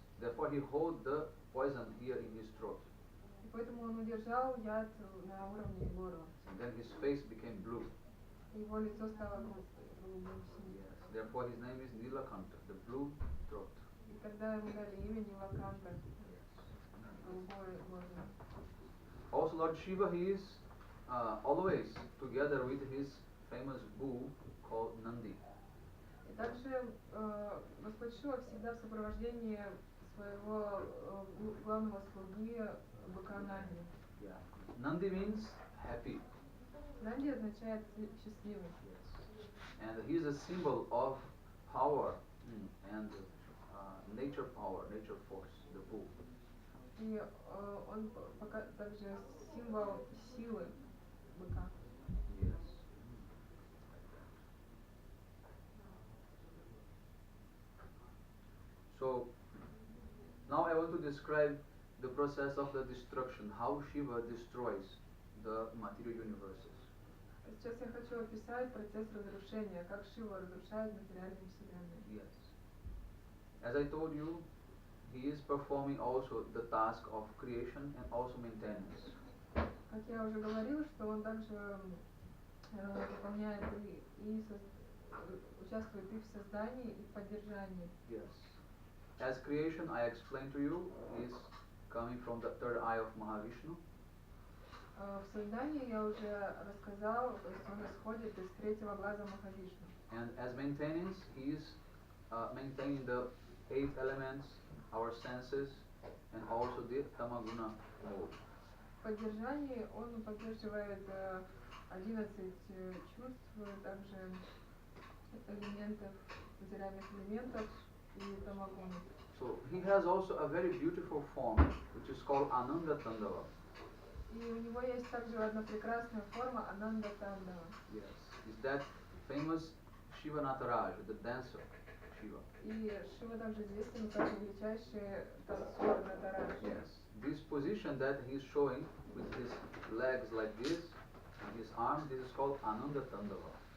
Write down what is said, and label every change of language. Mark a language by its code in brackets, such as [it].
[en] Therefore he hold the poison here in his throat. [ru] И поэтому он удержал яд на уровне горла. [en] And then his face became blue. [ru] И его лицо стало голубым синим. [en] Yes. Therefore his name is Nilakanta, the blue throat. [ru] И тогда ему дали имя Нилаканта, голубое горло. [en] Also Lord Shiva, he is always together with his famous bull called Nandi. [ru] И также Господь Шива всегда в сопровождении своего главного слуги быка Нанди. [en] Yeah. Nandi means happy. [ru] Нанди означает счастливый. [en] Yes. And he is a symbol of power and nature power, nature force, the bull. [ru] И он также символ силы быка. [en] Yes. So now I want to describe the process of the destruction, how Shiva destroys the material universes. [ru] Сейчас я хочу описать процесс разрушения, как Шива разрушает материальные вселенные. [en] Yes. As I told you, he is performing also the task of creation and also maintenance. [ru] Как я уже говорила, что он также выполняет и участвует и в создании, и в поддержании. [en] Yes. As creation, I explained to you, is coming from the third eye of Mahavishnu. [ru] В создании я уже рассказала, то есть он исходит из третьего глаза Махавишну. [en] And as maintenance, he is maintaining the 8 elements, our senses, and also the tamaguna mode. [ru] В поддержании он поддерживает 11 чувств, также элементов, материальных элементов и тамагуну. [en] So he has also a very beautiful form, which is called Ananda Tandava. [ru] И у него есть также одна прекрасная форма Ананда Тандава. [en] Yes, is that famous Shiva Nataraja, the dancer Shiva. [ru] И Шива также известен как величайший танцор Натарадж. [en] Yes, this position that he is showing with his legs like this and his arms, this is called Ananda Tandava.